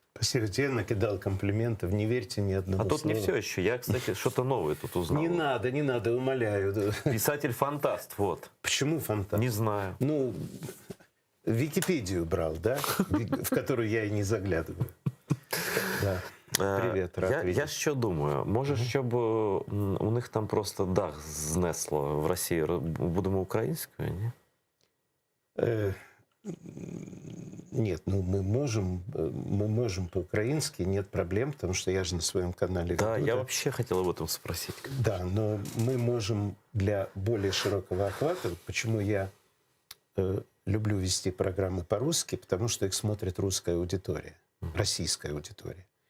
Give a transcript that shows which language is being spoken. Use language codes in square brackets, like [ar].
[ru] Спасибо тебе, накидал комплиментов, не верьте ни одному А тут слову. не все еще. Я, кстати, что-то новое тут узнал. Не надо, умоляю. Писатель-фантаст, вот. Почему фантаст? Не знаю. Ну, Википедию брал, да? В которую я и не заглядываю. Да. Привет, рад [uk] Я що думаю, може, щоб у них там просто дах знесло в Росії, будемо українською, ні? [ru] Нет, ну мы можем по-украински, нет проблем, потому что я же на своем канале Да, веду, я вообще хотел об этом спросить. Да, но мы можем для более широкого охвата, почему я люблю вести программы по-русски, потому что их смотрит русская аудитория, российская аудитория.